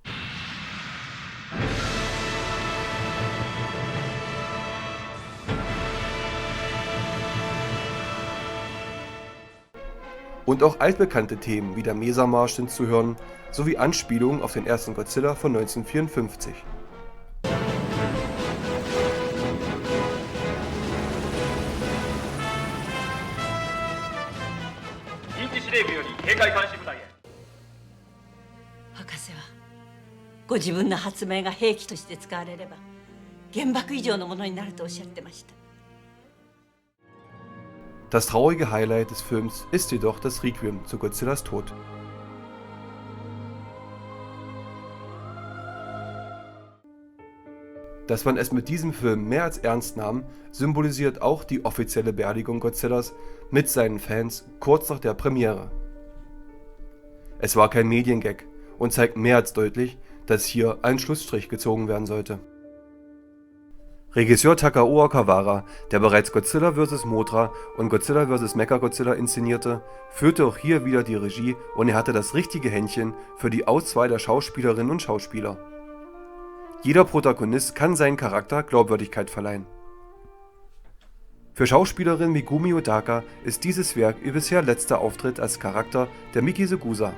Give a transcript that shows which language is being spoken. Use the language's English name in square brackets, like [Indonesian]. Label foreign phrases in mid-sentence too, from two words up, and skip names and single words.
[German] Und auch altbekannte Themen wie der Mesa-Marsch sind zu hören, sowie Anspielungen auf den ersten Godzilla von 1954. [Japanese] ご自分の発明が兵器として使われれば原爆以上のものになるとおっしゃってました。 [German] Das traurige Highlight des Films ist jedoch das Requiem zu Godzillas Tod. Dass man es mit diesem Film mehr als ernst nahm, symbolisiert auch die offizielle Beerdigung Godzillas mit seinen Fans kurz nach der Premiere. Es war kein Mediengag und zeigt mehr als deutlich, dass hier ein Schlussstrich gezogen werden sollte. Regisseur Takao Kawara, der bereits Godzilla vs. Mothra und Godzilla vs. Mechagodzilla inszenierte, führte auch hier wieder die Regie und er hatte das richtige Händchen für die Auswahl der Schauspielerinnen und Schauspieler. Jeder Protagonist kann seinen Charakter Glaubwürdigkeit verleihen. Für Schauspielerin Megumi Odaka ist dieses Werk ihr bisher letzter Auftritt als Charakter der Miki Segusa.